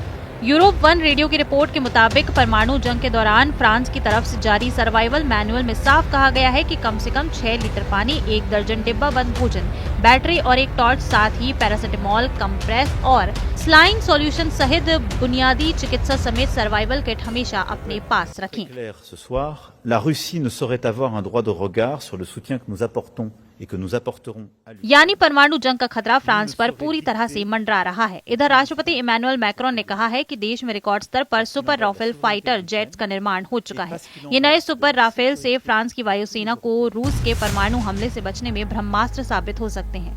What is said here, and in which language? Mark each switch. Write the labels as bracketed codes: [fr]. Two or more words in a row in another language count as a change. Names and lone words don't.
[hi] यूरोप वन रेडियो की रिपोर्ट के मुताबिक परमाणु जंग के दौरान फ्रांस की तरफ से जारी [en] survival manual [hi] में साफ कहा गया है कि कम से कम 6 लीटर पानी, 1 दर्जन डिब्बा बंद भोजन, बैटरी और एक टॉर्च, साथ ही पैरासिटामोल, कंप्रेस और [en] saline solution [hi] सहित बुनियादी चिकित्सा समेत [en] survival kit [hi] हमेशा अपने पास रखें। [fr] La Russie ne saurait avoir un droit de regard sur le soutien que nous apportons et que nous apporterons à lui. [hi] यानी परमाणु जंग का खतरा फ्रांस पर पूरी तरह से मंडरा रहा है। इधर राष्ट्रपति इमैनुअल मैक्रोन ने कहा है कि देश में रिकॉर्ड स्तर पर सुपर राफेल [en] fighter jets [hi] का निर्माण हो चुका है। ये नए सुपर राफेल से फ्रांस की वायुसेना को रूस के परमाणु हमले से बचने में ब्रह्मास्त्र साबित हो सकते हैं।